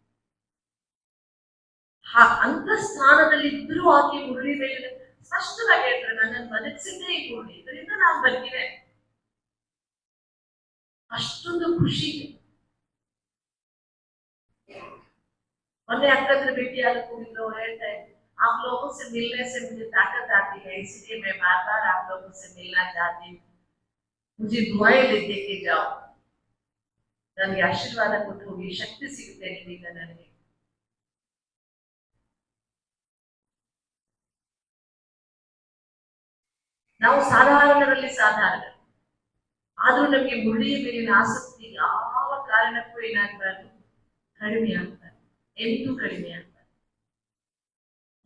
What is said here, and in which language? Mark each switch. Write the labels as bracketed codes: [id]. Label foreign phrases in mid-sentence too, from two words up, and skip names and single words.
[kn] ಅಂತ ಸ್ಥಾನದಲ್ಲಿ ಇದ್ರೂ ಆಕೆ ಮುರಳಿ ಮೇಲೆ ಸ್ಪಷ್ಟವಾಗಿ ಹೇಳ್ತಾರೆ, ನನ್ನನ್ನು ಬದುಕಿಸಿದ್ದೇ ಈ ಮುರಳಿ, ಇದರಿಂದ ನಾನು ಬದುಕಿದೆ. ಅಷ್ಟೊಂದು ಖುಷಿ. ಮೊನ್ನೆ ಅಕ್ಕಂದ್ರ ಭೇಟಿಯಾದ ಹೋಗಿದ್ರು, ಅವ್ರು ಹೇಳ್ತಾ ಇದ್ರು, [hi] आप लोगों से मिलने से मुझे ताकत आती है, इसलिए मैं बार बार आप लोगों से मिलना चाहती हूँ, मुझे दुआएं दे के जाओ. [kn] ನನಗೆ ಆಶೀರ್ವಾದ ಕೊಟ್ಟು ಹೋಗಿ, ಶಕ್ತಿ ಸಿಗುತ್ತೆ ನಿಮ್ಮಿಂದ ನನಗೆ. ನಾವು ಸಾಧಾರಣರಲ್ಲಿ ಸಾಧಾರಣ, ಆದ್ರೂ ನಮಗೆ ಮುರಳಿಯ ಮೇಲಿನ ಆಸಕ್ತಿ ಯಾವ ಕಾರಣಕ್ಕೂ ಏನಾಗಬಾರ್ದು, ಕಡಿಮೆ ಆಗ್ಬಾರ್ದು, ಎಂದೂ ಕಡಿಮೆ ಆಗ್ಬಾರ್ದು.